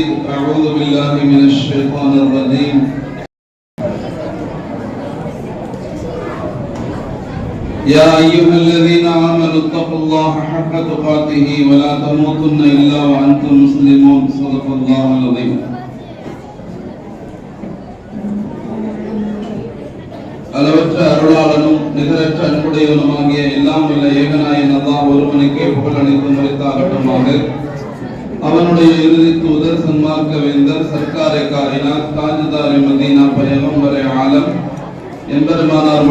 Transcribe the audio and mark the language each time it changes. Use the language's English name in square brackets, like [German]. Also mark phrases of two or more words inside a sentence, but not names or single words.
[Arabic] أعوذ بالله من الشيطان الرجيم. يا أيها الذين آمنوا اتقوا الله حق تقاته ولا تموتن إلا وأنتم مسلمون. صدق الله العظيم. [Tamil] அளவற்ற அருளாளனும் நிகரற்ற அன்புடையவனுமாகிய எல்லாம் உள்ள ஏகநாயன் அல்லாஹ் ஒருவனுக்கே புகழ் அனைத்தும் உரித்தாகட்டுமாக. அவனுடைய இறுதி தூதர் சன்மார்க்க வேந்தர் [Urdu] سرکارِ کائنات تاجدارِ مدینہ پیغمبرِ عالم [Tamil] எம்பெருமானார்